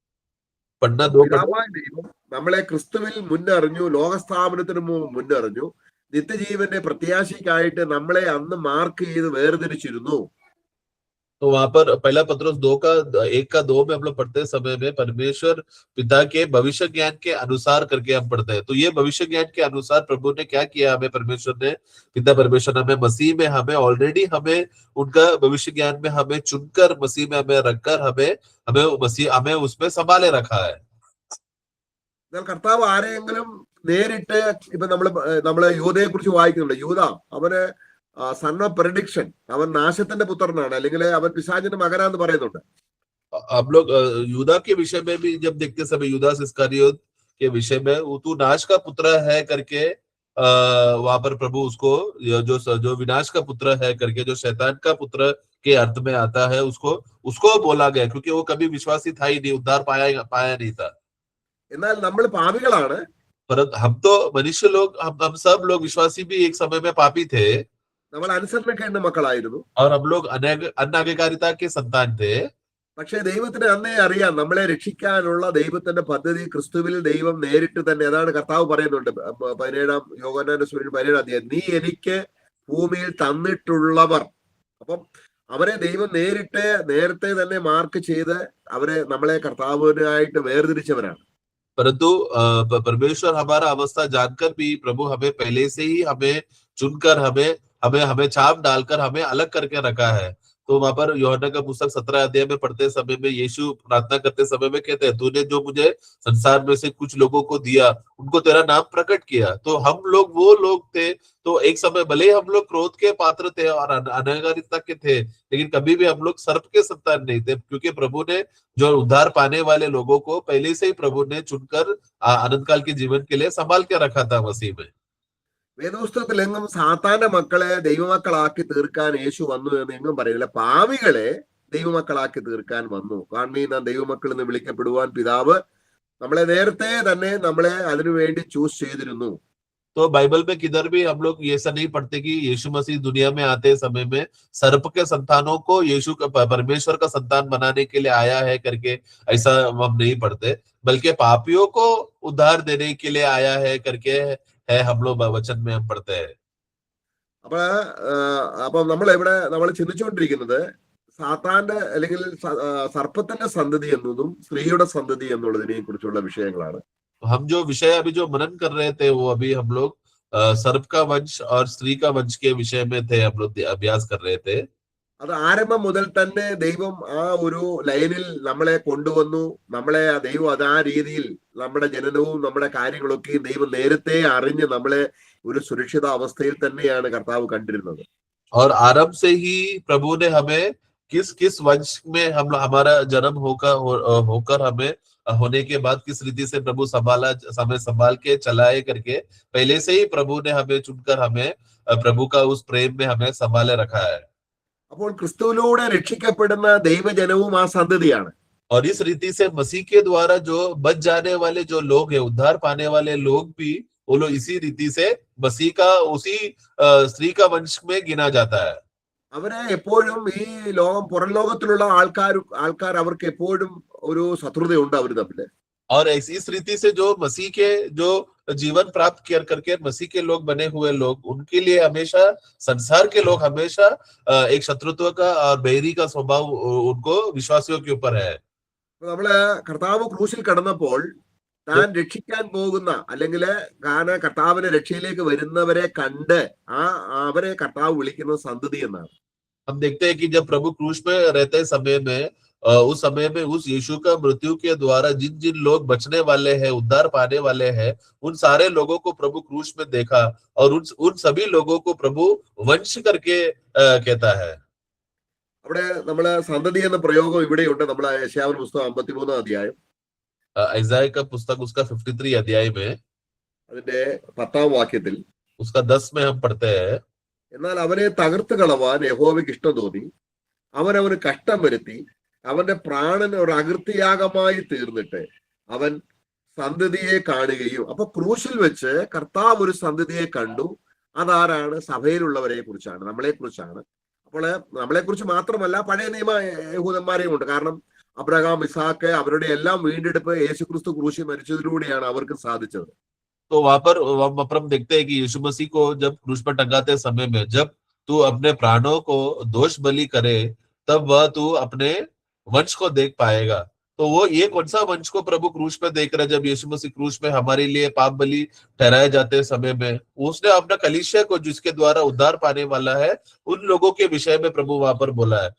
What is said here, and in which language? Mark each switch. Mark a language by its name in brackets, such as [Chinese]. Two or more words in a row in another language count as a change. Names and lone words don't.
[Malayalam] പിതാവായ ദൈവം നമ്മളെ ക്രിസ്തുവിൽ മുന്നറിഞ്ഞു, ലോകസ്ഥാപനത്തിന് മുന്നറിഞ്ഞു, നിത്യജീവന്റെ പ്രത്യാശയ്ക്കായിട്ട് നമ്മളെ അന്ന് മാർക്ക് ചെയ്ത് വേർതിരിച്ചിരുന്നു. [Hindi] तो वहां पर 1 पत्रोस 1:2 में हम लोग पढ़ते समय में परमेश्वर पिता के भविष्य ज्ञान के अनुसार करके हम पढ़ते हैं। तो ये भविष्य ज्ञान के अनुसार प्रभु ने क्या किया, हमें परमेश्वर ने, पिता परमेश्वर ने हमें मसीह में हमें ऑलरेडी हमें उनका भविष्य ज्ञान में हमें चुनकर मसीह में हमें रखकर हमें उसमें संभाले रखा है। [Malayalam] കർത്താവ് ആരെയെങ്കിലും നേരിട്ട്, ഇപ്പൊ നമ്മള് യൂദയെ കുറിച്ച് വായിക്കുന്നുണ്ട്. യൂദ അവന് [English] son of perdition, [Malayalam] അവൻ നാശത്തിന്റെ പുത്രനാണ്, അല്ലെങ്കിൽ അവൻ പിശാചിന്റെ മകനാന്ന് പറയുന്നുണ്ട്. [Hindi] हम लोग यूदा के विषय में भी जब देखते समय यूदास इस्करियोत के विषय में तू नाश का पुत्र है करके वहां पर प्रभु उसको जो विनाश का पुत्र है करके, जो शैतान का पुत्र के अर्थ में आता है, उसको बोला गया, क्योंकि वो कभी विश्वासी था ही नहीं, उद्धार पाया नहीं था। [Malayalam] എന്നാൽ നമ്മൾ പാപികളാണ്. [Hindi] पर हम तो मनुष्य लोग, हम सब लोग विश्वासी भी एक समय में पापी थे, [Malayalam] നമ്മൾ അനുസരണക്കേടിന്റെ മക്കളായിരുന്നു. [Hindi] और हम लोग अनाज्ञाकारिता के संतान थे. [Malayalam] പക്ഷെ ദൈവത്തിന് അന്നേ അറിയാം നമ്മളെ രക്ഷിക്കാനുള്ള ദൈവത്തിന്റെ പദ്ധതി ക്രിസ്തുവിൽ ദൈവം നേരിട്ട് തന്നെ, അതാണ് കർത്താവ് പറയുന്നുണ്ട് 17 അധ്യായം, നീ എനിക്ക് ഭൂമിയിൽ തന്നിട്ടുള്ളവർ. അപ്പം അവരെ ദൈവം നേരത്തെ തന്നെ മാർക്ക് ചെയ്ത് അവരെ നമ്മളെ കർത്താവിനായിട്ട് വേർതിരിച്ചവരാണ്. [Hindi] परंतु परमेश्वर हमारा अवस्था जानकर भी प्रभु हमें पहले से ही हमें चुनकर हमें छाप डालकर हमें अलग करके रखा है। तो वहां पर यूहन्ना का पुस्तक 17 अध्याय में पढ़ते समय में यीशु प्रार्थना करते समय में कहते हैं, तूने जो मुझे संसार में से कुछ लोगों को दिया उनको तेरा नाम प्रकट किया। तो हम लोग वो लोग थे, तो एक समय भले ही हम लोग क्रोध के पात्र थे और अनागारिता के थे, लेकिन कभी भी हम लोग सर्प के संतान नहीं थे, क्योंकि प्रभु ने जो उद्धार पाने वाले लोगों को पहले से ही प्रभु ने चुनकर अनंत काल के जीवन के लिए संभाल के रखा था मसीह में। [Malayalam] വേദപുസ്തകത്തിൽ എങ്ങും സാത്താന്റെ മക്കളെ ദൈവമക്കളാക്കി തീർക്കാൻ യേശു വന്നു എന്ന് എങ്ങും പറയുന്നില്ല. പാവികളെ ദൈവമക്കളാക്കി തീർക്കാൻ വന്നു. കാരണം നാം ദൈവമക്കൾ എന്ന് വിളിക്കപ്പെടുവാൻ പിതാവ് നമ്മളെ നേരത്തെ തന്നെ നമ്മളെ അതിനുവേണ്ടി ചൂസ് ചെയ്തിരുന്നു. [Hindi] तो बाइबल में किधर भी हम लोग ऐसा नहीं पढ़ते कि यीशु मसीह दुनिया में आते समय में सर्प के संतानों को यीशु का परमेश्वर का संतान बनाने के लिए आया है करके ऐसा हम नहीं पढ़ते, बल्कि पापियों को उद्धार देने के लिए आया है करके है हम लोग वचन में हम पढ़ते हैं। [Malayalam] അപ്പം നമ്മൾ ചിന്തിച്ചുകൊണ്ടിരിക്കുന്നത് സാത്താന്റെ അല്ലെങ്കിൽ സർപ്പത്തിന്റെ സന്തതി എന്നതും സ്ത്രീയുടെ സന്തതി എന്നുള്ളതിനെ കുറിച്ചുള്ള വിഷയങ്ങളാണ്. [Hindi] हम जो विषय अभी जो मनन कर रहे थे वो अभी हम लोग सर्प का वंश और स्त्री का वंश के विषय में थे, हम लोग अभ्यास कर रहे थे। [Malayalam] അത് ആരംഭം മുതൽ തന്നെ ദൈവം ആ ഒരു ലൈനിൽ നമ്മളെ കൊണ്ടുവന്നു. നമ്മളെ ദൈവം അത് ആ രീതിയിൽ നമ്മുടെ ജനനവും നമ്മുടെ കാര്യങ്ങളൊക്കെ ദൈവം നേരത്തെ അറിഞ്ഞ് നമ്മളെ ഒരു സുരക്ഷിത അവസ്ഥയിൽ തന്നെയാണ് കർത്താവ് കണ്ടിരുന്നത്. [Hindi] और आरंभ से ही प्रभु ने हमें किस किस वंश में हमारा जन्म होकर हमें होने के बाद किस रीति से प्रभु संभाल के चलाए करके पहले से ही प्रभु ने हमें चुनकर हमें प्रभु का उस प्रेम में हमें संभाले रखा है। [Malayalam] അപ്പോൾ ക്രിസ്തുവിലൂടെ രക്ഷിക്കപ്പെടുന്ന ദൈവജനവും ആ സന്തതിയാണ്. [Hindi] और इस रीति से मसीह के द्वारा जो बच जाने वाले जो लोग हैं, उद्धार पाने वाले लोग भी, वो लोग इसी रीति से मसीह का उसी स्त्री का वंश में गिना जाता है। [Malayalam] അവരെ എപ്പോഴും ഈ പുറം ലോകത്തിലുള്ള ആൾക്കാർ അവർക്ക് എപ്പോഴും ഒരു ശത്രുതയുണ്ട് അവർ തമ്മില്. [Hindi] और इस रीति से जो मसीह के जो जीवन प्राप्त करके मसीह के लोग बने हुए लोग, उनके लिए हमेशा संसार के लोग हमेशा एक शत्रुत्व का और बैरी का स्वभाव उनको विश्वासियों के ऊपर है। [Malayalam] നമ്മള് കർത്താവ് ക്രൂശിൽ കടന്നപ്പോൾ താൻ രക്ഷിക്കാൻ പോകുന്ന അല്ലെങ്കിൽ കർത്താവിന്റെ രക്ഷയിലേക്ക് വരുന്നവരെ കണ്ട് അവരെ കർത്താവ് വിളിക്കുന്ന സന്തതി എന്നാണ്. [Hindi] हम देखते हैं कि जब प्रभु क्रूस में रहते समय में उस समय में उस यीशु का मृत्यु के द्वारा जिन जिन लोग बचने वाले हैं, उद्धार पाने वाले हैं, उन सारे लोगों को प्रभु क्रूस में देखा और उन सभी लोगों को प्रभु वंश करके कहता है। [Malayalam] അവിടെ നമ്മള് സന്തതി എന്ന പ്രയോഗം ഇവിടെയുണ്ട്. നമ്മളെ യെശയ്യാവിന്റെ പുസ്തകം 53 അധ്യായം, [Hindi] ഐസായ का पुस्तक उसका 53 अध्याय में [Malayalam] അതിന്റെ 10-ാം വാക്യത്തിൽ [Hindi] उसका 10 में हम पढ़ते हैं, [Malayalam] എന്നാൽ അവനെ തകർത്ത് കളവാൻ യഹോവയ്ക്ക് ഇഷ്ടം തോന്നി, അവന് കഷ്ടം വരുത്തി, അവന്റെ പ്രാണൻ ഒരു അകൃത്യയാഗമായി തീർന്നിട്ട് അവൻ സന്തതിയെ കാണുകയും. അപ്പൊ ക്രൂശിൽ വെച്ച് കർത്താവ് ഒരു സന്തതിയെ കണ്ടു. അതാരാണ്? സഭയിലുള്ളവരെ കുറിച്ചാണ്, നമ്മളെ കുറിച്ചാണ്. അപ്പോൾ നമ്മളെ കുറിച്ച് മാത്രമല്ല, പഴയ നിയമ യഹൂദന്മാരെയും ഉണ്ട്. കാരണം അബ്രഹാം, ഇസാക്ക്, അവരുടെ എല്ലാം വീണ്ടെടുപ്പ് യേശുക്രിസ്തു ക്രൂശിൽ മരിച്ചതിലൂടെയാണ് അവർക്ക് സാധിച്ചത്. [Hindi] तो वहां पर हम देखते हैं कि यीशु मसीह को जब क्रूस पर टंगाते समय में जब तू अपने प्राणों को दोष बलि करे तब वह तू अपने वंश को देख पाएगा। तो वो ये कौन सा वंश को प्रभु क्रूस पे देख रहे? जब यीशु मसीह क्रूस में हमारे लिए पाप बलि ठहराए जाते समय में उसने अपना कलीसिया को जिसके द्वारा उद्धार पाने वाला है उन लोगों के विषय में प्रभु वहां पर बोला है।